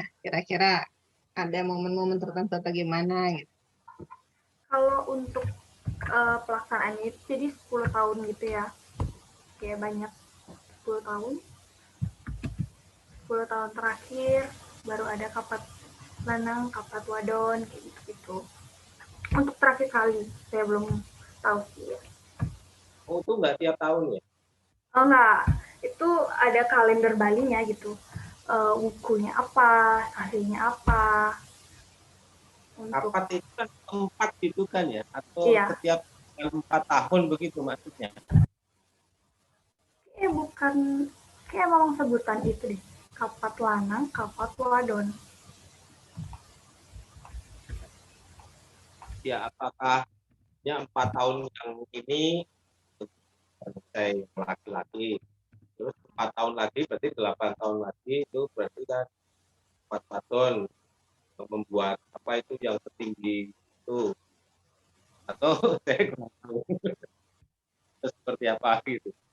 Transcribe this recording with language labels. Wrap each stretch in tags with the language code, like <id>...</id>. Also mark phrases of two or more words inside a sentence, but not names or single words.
<id>Kira-kira ada momen-momen tertentu bagaimana gitu. Kalau untuk pelaksanaannya itu jadi 10 tahun gitu ya. Kayak banyak 10 tahun. 10 tahun terakhir baru ada kapat lanang, kapat wadon, kayak gitu-gitu. Untuk terakhir kali, saya belum tahu sih ya. Oh, itu nggak tiap tahun ya? Oh enggak, itu ada kalender Balinya gitu. Wukunya apa, hasilnya apa. Untuk Kapat itu kan 4 gitu kan ya? Atau iya, setiap 4 tahun begitu maksudnya? bukan, kayak memang sebutan itu deh. Kapat lanang, kapat wadon. Ya, apakah ya 4 tahun yang ini selesai laki-laki, terus 4 tahun lagi berarti 8 tahun lagi, itu berarti kan 4 tahun membuat apa itu yang setinggi itu, atau saya kurang tahu seperti apa gitu.</id>